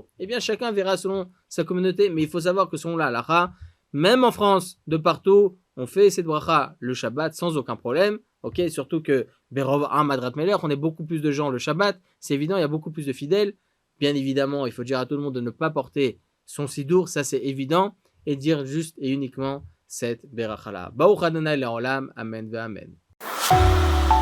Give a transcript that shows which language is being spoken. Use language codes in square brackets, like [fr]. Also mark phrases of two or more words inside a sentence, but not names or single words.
[fr] Eh bien, chacun verra selon sa communauté, mais il faut savoir que selon la halakha, même en France, de partout, on fait cette bracha le Shabbat sans aucun problème. Ok, surtout que [he] ברוב הדרת מלך, [fr] on est beaucoup plus de gens le Shabbat, c'est évident, il y a beaucoup plus de fidèles. Bien évidemment, il faut dire à tout le monde de ne pas porter son sidour, ça c'est évident, et dire juste et uniquement cette beracha-là. [he] ברוך ה' לעולם, אמן ואמן.